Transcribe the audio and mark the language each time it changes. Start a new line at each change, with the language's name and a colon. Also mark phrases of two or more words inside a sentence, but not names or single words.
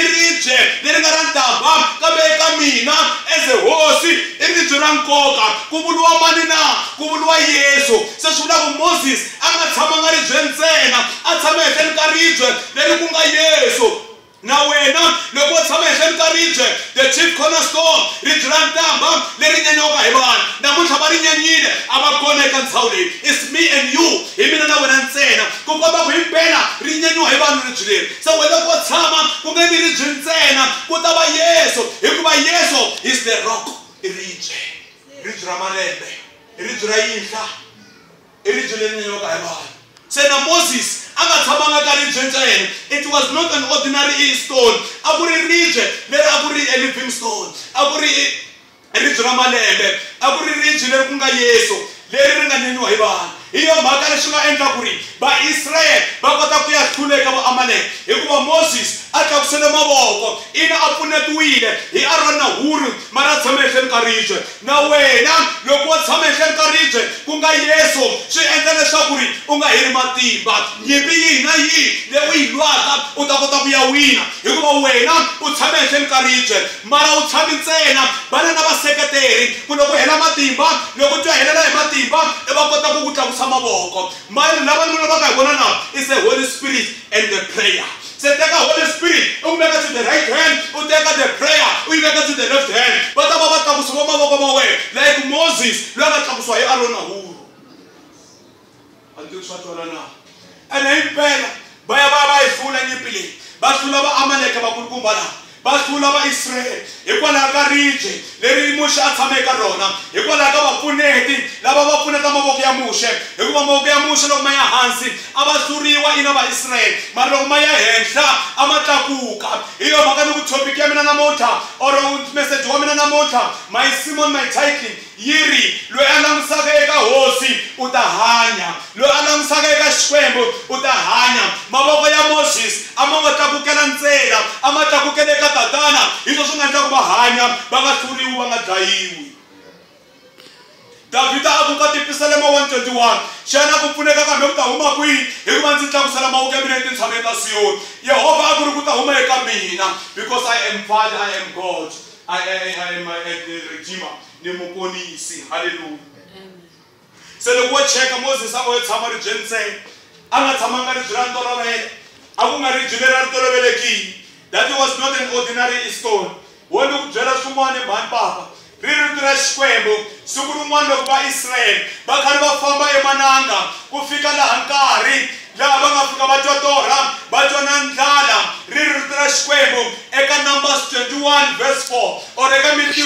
Tsonga: ribye leri nga ra ntambha kambe eka mina
English: as a
Tsonga: hosi i ribye ra nkoka ku vuliwa mani na ku vuliwa Yesu se swi vula ku Moses a nga tshamanga ribyeni ntsena a tshama ehenhleni ka ribye leri ku nga Yesu na wena loko u tshama ehenhleni ka ribye
English: the chief cornerstone
Tsonga: ribye ra ntambha leri nyanyuka hi vanhu namuntlha va ri nyanyile a va kona eka ndhawu leyi
English: it's me and you
Tsonga: hi mina na wena ntsena ku komba ku himpela ri nyanyuwa hi vanhu ribye leri se wena loko u tshama ku nge vi ribye ntsena ku ta va Yesu hikuva Yesu
English: is the rock
Tsonga: i ribye ra malembe i ribye ra yihla i ribye leri nyanyuka hi vanhu se na Moses anga tshamanga ka ribye ntsena
English: it was not an ordinary stone
Tsonga: a ku ri ribye leri a ku ri a
English: living stone
Tsonga: a ku ri ribye ra malembe a ku ri ribye leri ku nga Yesu leri ri nga nyanyuwa hi vanhu hi yo mhaka leswi nga endla ku ri va-Israyele va kota ku ya hlula eka va-Amalek hikuva Moses a tlakusele mavoko ina a pfunetiwile hi Arona na Huri mara a tshame ehenhleni ka ribye na wena loko wo tshama ehenhleni ka ribye ku nga Yesu swi endla leswaku ri u nga heli matimba nyimpi yihi na yihi leyi u yi lwaka u ta kota ku ya wina hikuva wena u tshame ehenhleni ka ribye mara u tshami ntsena vana na vaseketeri ku loko hela matimba loko twa helela hi matimba i va kota ku ku tlakusa mavoko mali lava ni va ka hi vona na
English: is the Holy Spirit and the prayer
Tsonga: se teka Holy Spirit u veka
English: to the right hand
Tsonga: u teka
English: the prayer
Tsonga: u yi veka
English: to the left hand
Tsonga: va ta va va tlakusiwa mavoko ma wena like Moses loyi a nga tlakusiwa hi Arona na Huri a ndzi swa twala na ene himpela va ya va yi hlula nyimpi leyi va hlula va-Amalek vakulukumba lava va hlula va-Israyele hikwalaho ka ribye leri Muxe a tshame eka rona hikwalaho ka vapfuneti lava va pfuneta mavoko ya Muxe hikuva mavoko ya Muxe loko ma ya hansi a va hluriwa ina va-Israyele mara loko ma ya henhla a ma tlakuka hi yo mhaka ni ku thopiki ya mina namuntlha or meseji wa mina namuntlha
English: my sermon my title
Tsonga: yiri loyi a langutisaka eka hosi u ta hanya loyi a langutisaka eka Xikwembu u ta hanya mavoko ya Moses a ma nga tlakukela ntsena a ma tlakukela eka tatana hi swona swi nga endla ku va hanya va nga hluriwi va nga dlayiwi Davhida a ku ka Tipisalema 121 xana ku pfuneka kambe ku ta huma kwihi hikuva ndzi tlakusela mavoko ya mina etintshaveni ta Siyoni Yehova a ku ri ku ta huma eka mina
English: because I am Father, I am God, I am the Redeemer
Tsonga: ni muponisi hallelujah se loko wo cheka Moses a wo tshama ribyeni ntsena a nga tshamanga ribye ra ntolovelo a ku nga ribye leri a ri tolovelekile
English: that was not an ordinary stone
Tsonga: wo ni ku byela swin'wana mhani papa ri rito ra Xikwembu siku rin'wana loko va-Israyele va karhi va famba emananga ku fika laha nkarhi laha va nga fika va twa torha va twa na ndlala ri rito ra Xikwembu eka Numbers 21 verse 4 or eka Mintirho